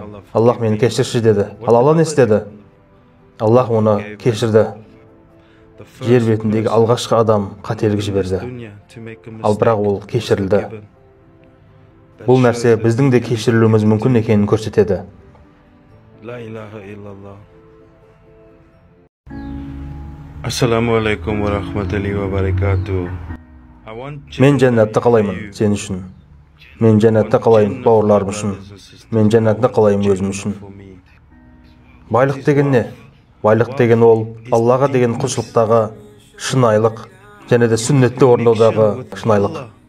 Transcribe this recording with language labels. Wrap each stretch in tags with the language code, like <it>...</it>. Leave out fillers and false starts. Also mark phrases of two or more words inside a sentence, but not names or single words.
<kk>Аллах мені кешірші деді. Ал Алла не істеді? Аллах оны кешірді. Жер бетіндегі алғашқы адам қателік жіберді. Ал бірақ ол кешірілді. Бұл нәрсе біздің де кешірілуіміз мүмкін екенін көрсетеді.</kk> <ar>السلام عليكم ورحمة الله وبركاته.</ar> <kk>Мен жәннатты қалаймын сен үшін. Мен жәннатты қалаймын бауырларым үшін. Мен жәннатты қалаймын өзім үшін. Байлық деген не? Байлық деген ол Аллаға деген құлшылықтағы шынайылық және де сүннетті орындаудағы шынайылық.</kk>